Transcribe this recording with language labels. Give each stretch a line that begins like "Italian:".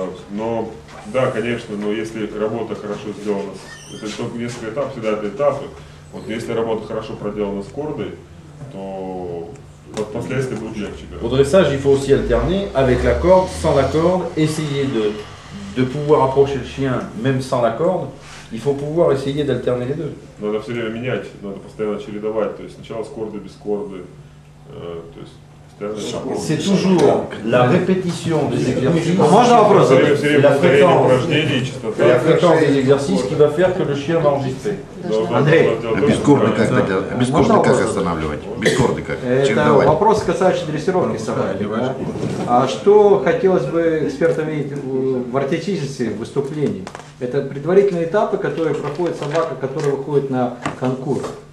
Russian: Но, да, конечно, но если работа хорошо сделана, это только несколько этапов, всегда это этапы. Вот если работа хорошо проделана с кордой, то последствия будут легче.
French: Au dressage, il faut aussi alterner avec la corde, sans la corde, essayer de pouvoir approcher le chien même sans la corde. Il faut pouvoir essayer d'alterner les deux.
Russian: Надо все время менять, надо постоянно чередовать, то есть сначала с кордой, без корды, то есть
French: c'est toujours la répétition des exercices.
Russian: Можно вопрос?
French: C'est la fréquence des exercices qui va faire que le chien va enregistrer.
Russian: Андрей, без корды как останавливать? Без корды как? Это вопрос, касающийся дрессировки собаки. Да? А что хотелось бы экспертам видеть в артистической выступлении? Это предварительные этапы, которые проходит собака, которая выходит на конкурс.